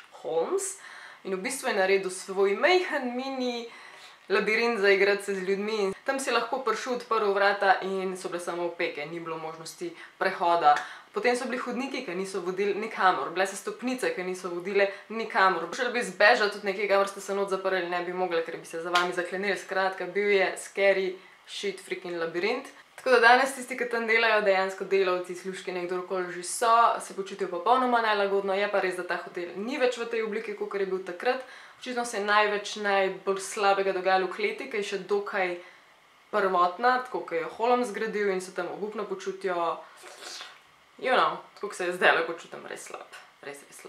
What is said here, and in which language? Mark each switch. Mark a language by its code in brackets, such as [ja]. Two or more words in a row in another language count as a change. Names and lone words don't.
[sl] Holmes in v bistvu je naredil svoj majhen mini labirint za igrati se z ljudmi. Tam si lahko prišel, odprl vrata in so bile samo opeke, ni bilo možnosti prehoda. Potem so bili hodniki, ki niso vodili nikamor, bile so stopnice, ki niso vodile nikamor. Šele bi zbežali tudi nekaj, kamor ste se not zaprli, ne bi mogli, ker bi se za vami zaklenili. Skratka, bil je [en] scary shit freaking [sl] labirint. Tako da danes tisti, ki tam delajo, dejansko delavci, služkinje, kdorkoli že so, se počutijo popolnoma nelagodno. Je pa res, da ta hotel ni več v tej obliki, kakor je bil takrat. Očitno se je najbolj slabega dogajalo v kleti, ki je še dokaj prvotna, tako kot je Holmes zgradil in se tam obupno počutijo, tako se je zdajle počutim res slab, res slab.